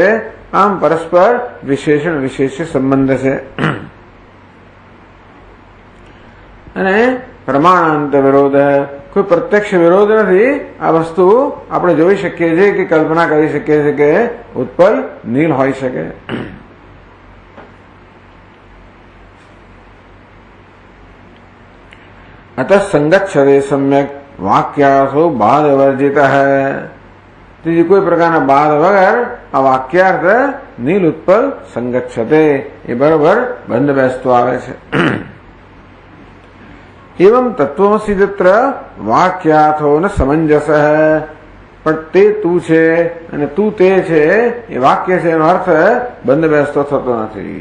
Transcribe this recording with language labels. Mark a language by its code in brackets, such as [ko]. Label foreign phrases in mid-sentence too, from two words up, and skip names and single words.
[gu] આમ પરસ્પર વિશેષણ વિશેષ્ય સંબંધ છે. અને પ્રમાણાંતર વિરોધ, કોઈ પ્રત્યક્ષ વિરોધ નથી. આ વસ્તુ આપણે જોઈ શકીએ છીએ કે કલ્પના કરી શકીએ છીએ કે ઉત્પલ નીલ હોઈ શકે. [sa] अतः संगच्छते सम्यक वाक्यार्थो बाध वर्जित है. [gu] તીજી કોઈ પ્રકારના બાધ વગર આ વાક્યાર્થ [sa] નીલ ઉત્પલ સંગચ્છતે [gu] એ બરોબર બંધ બેસતો આવે છે. [sa] એવં તત્વમસી તત્ર વાક્યાર્થો ન સમંજસ. [gu] પણ તે તું છે અને તું તે છે એ વાક્ય છે એનો અર્થ બંધ બેસતો થતો નથી.